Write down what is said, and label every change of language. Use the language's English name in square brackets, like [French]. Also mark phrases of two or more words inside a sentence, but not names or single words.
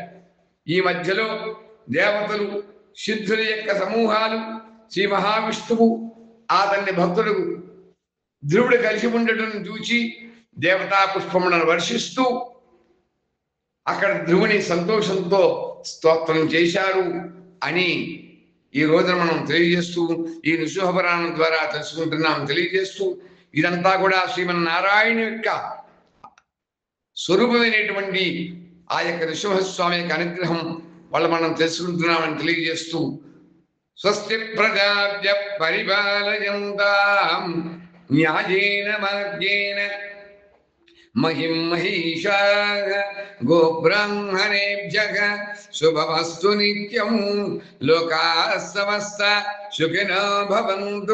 [Telugu] ఈ మధ్యలో దేవతలు, సిద్ధుల యొక్క సమూహాలు, శ్రీ మహావిష్ణువు అతన్ని భక్తులకు ధ్రువుడు కలిసి ఉండటం చూచి దేవతా పుష్పములను వర్షిస్తూ అక్కడ ధ్రువుని సంతోషంతో స్తోత్రం చేశారు అని ఈ రోజున మనం తెలియజేస్తూ ఈ నృసింహపురాణం ద్వారా తెలుసుకుంటున్నాం. తెలియజేస్తూ ఇదంతా కూడా శ్రీమన్నారాయణ యొక్క స్వరూపమైనటువంటి ఆ యొక్క నృసింహస్వామి యొక్క అనుగ్రహం వల్ల మనం తెలుసుకుంటున్నామని తెలియజేస్తూ [Sanskrit] స్వస్తి ప్రజాభ్య పరిపాలయంతాం న్యాయేన మార్గేణ महिषाः गोब्राह्मणेभ्यः शुभमस्तु नित्यं लोकाः समस्ता सुखिनो भवन्तु।